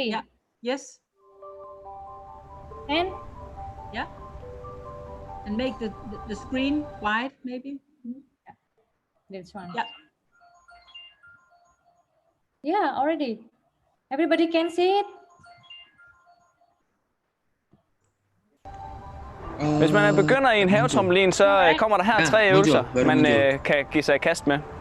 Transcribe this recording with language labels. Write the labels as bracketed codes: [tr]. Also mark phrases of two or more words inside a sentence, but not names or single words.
[en] Yeah. Yes. And? Yeah. And make the screen wide, maybe. Yeah. This one. Yeah. Yeah, already. Everybody can see it? [da] Hvis man begynder i en havetrampolin, så kommer der her 3 øvelser, man kan give sig i kast med.